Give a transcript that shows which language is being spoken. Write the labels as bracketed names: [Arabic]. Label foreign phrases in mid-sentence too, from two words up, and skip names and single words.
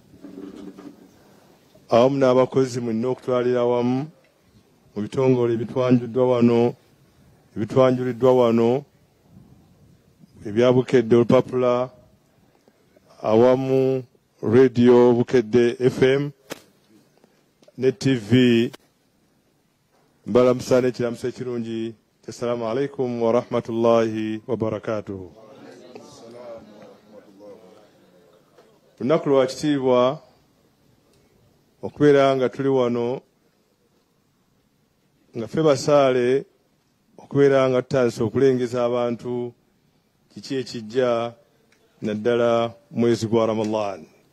[Ganda] awamu n'abakozi mwenna okutwalira wamu mu bitongole ebitwanjuliddwa wano ebya Bukedde Olupapula, awamu Radio Bukedde FM ne TV. Mbalamusa n'ekiramuso ekirungi. [Arabic] السلام عليكم ورحمة الله وبركاته. [Ganda] Lunaku lwa kitiibwa okubeera nga tuli wano nga ffe basaale okubeera nga tutandise okulengeza abantu kiki ekijja naddala mwezi gwa Ramadan.